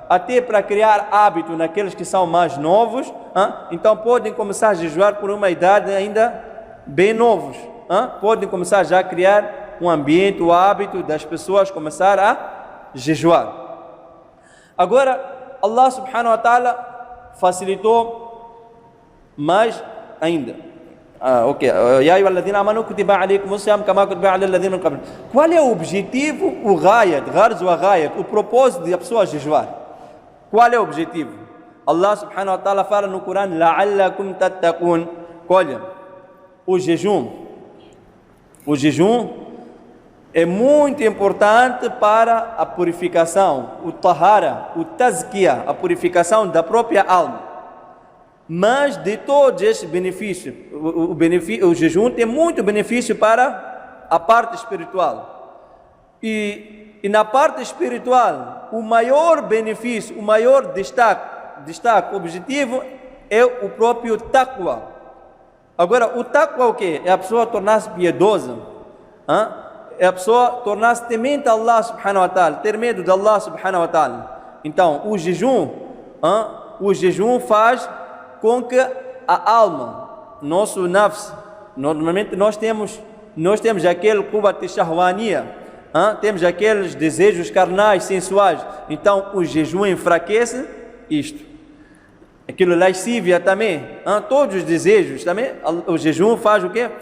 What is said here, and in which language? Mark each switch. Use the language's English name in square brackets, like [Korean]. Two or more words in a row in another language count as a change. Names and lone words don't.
[Portuguese] Até para criar hábito naqueles que são mais novos, então podem começar a jejuar por uma idade ainda bem novos. Podem começar já a criar um ambiente, o hábito das pessoas começar a jejuar. Agora, [Arabic] الله سبحانه وتعالى [Portuguese] facilitou mais ainda. [Arabic] يا أيها الذين آمنوا كتب عليكم الصيام كما كتب على الذين من قبل. [Portuguese] Qual é o objetivo, o ghayat, o propósito de a pessoa jejuar? Qual é o objetivo? [Arabic] الله سبحانه وتعالى [Portuguese] fala no Corão: [Arabic] لعلكم تتقون. [Portuguese] Olha, o jejum é muito importante para a purificação, o tahara, o tazkiya, a purificação da própria alma. Mas de todos esses benefícios, o jejum tem muito benefício para a parte espiritual. E na parte espiritual, o maior benefício, o maior destaque objetivo é o próprio taqwa. Agora, o taqwa o quê? É a pessoa tornar-se piedosa. É a pessoa tornar-se temente a [Arabic] الله سبحانه وتعالى, [Portuguese] ter medo de [Arabic] الله سبحانه وتعالى. [Portuguese] Então, o jejum faz com que a alma, nosso nafs, normalmente nós temos aquele [Arabic] قوة شهوانية, [Portuguese] temos aqueles desejos carnais, sensuais. Então o jejum enfraquece isto. Aquilo lascívia também, todos os desejos também, o jejum faz o quê?